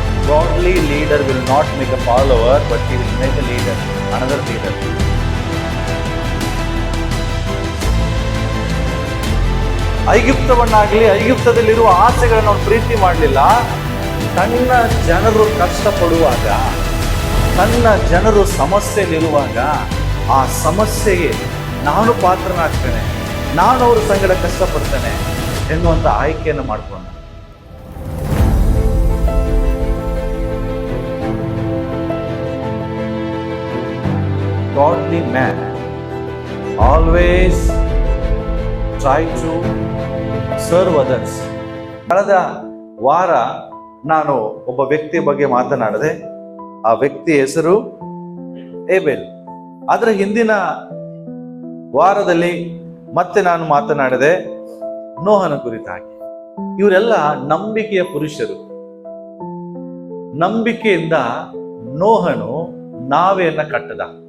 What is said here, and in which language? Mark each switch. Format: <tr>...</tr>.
<en>Godly leader will not make a follower, but he will make a leader, another leader.</en> <kn>ಐಗುಪ್ತದಲ್ಲಿರುವ ಆಸೆಗಳನ್ನು ಅವನು ಪ್ರೀತಿ ಮಾಡಲಿಲ್ಲ. ತನ್ನ ಜನರು ಕಷ್ಟಪಡುವಾಗ, ತನ್ನ ಜನರು ಸಮಸ್ಯೆಯಲ್ಲಿರುವಾಗ ಆ ಸಮಸ್ಯೆಗೆ ನಾನು ಪಾತ್ರನಾಗ್ತೇನೆ, ನಾನು ಅವ್ರ ಸಂಗಡ ಕಷ್ಟಪಡ್ತೇನೆ ಎನ್ನುವಂಥ ಆಯ್ಕೆಯನ್ನು ಮಾಡಿಕೊಂಡ.</kn> <en>Godly man always try to serve others.</en> <kn>ಕಳೆದ ವಾರ ನಾನು ಒಬ್ಬ ವ್ಯಕ್ತಿಯ ಬಗ್ಗೆ ಮಾತನಾಡಿದೆ. ಆ ವ್ಯಕ್ತಿ ಹೆಸರು ಏಬೆಲ್. ಅದರ ಹಿಂದಿನ ವಾರದಲ್ಲಿ ಮತ್ತೆ ನಾನು ಮಾತನಾಡಿದೆ ನೋಹನ ಕುರಿತಾಗಿ. ಇವರೆಲ್ಲ ನಂಬಿಕೆಯ ಪುರುಷರು. ನಂಬಿಕೆಯಿಂದ ನೋಹನು ನಾವೆಯನ್ನ ಕಟ್ಟದ.</kn>